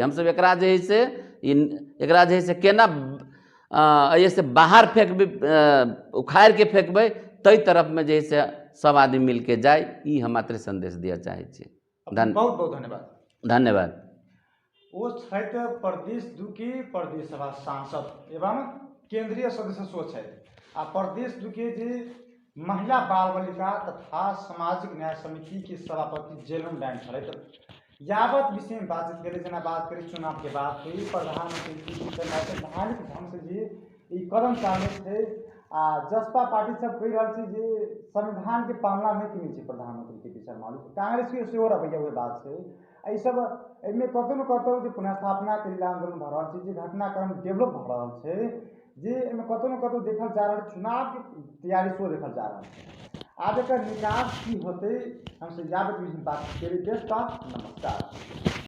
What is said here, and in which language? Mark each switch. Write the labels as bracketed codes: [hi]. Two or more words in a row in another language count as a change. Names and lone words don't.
[mai] हम सब एकरा जे है से एकरा जे है से केना ऐसे बाहर फेंकबै, उखाड़ के फेंकबै, तई तरफ में जे है से सब आदमी मिल के जाए, ई हम मात्र संदेश दिया चाहे छी। बहुत बहुत धन्यवाद। धन्यवाद। वो छथि प्रदेश 2 के प्रदेश सभा सांसद एवं केंद्रीय सदस्य छथि आ प्रदेश 2 के जे महिला बाल बालिका तथा सामाजिक न्याय समिति के सभापति जेलन बैंड छथि। यावत विषय में बातचीत करें, जना बात करें चुनाव के बाद हुई प्रधानमंत्री संवैधानिक ढंग से जे ई कदम चालने थे आ जसपा पार्टी सब कह रहा जे संविधान के पालना नहीं कनी छै प्रधानमंत्री केपी शर्मा ओली। कांग्रेस के सेहो रवैया हुए बात से एहि सब एहिमे कतौ न कतौ जे पुनर्स्थापना के लिए आंदोलन भ रहल छै, जे घटनाक्रम डेवलप भ रहल छै, जे एहिमे कतौ न कतौ देखल जा रहल चुनाव के तैयारी सेहो देखल जा रहल छै। आब एकर निकास की होते हमसे यावत बात करी। नमस्कार।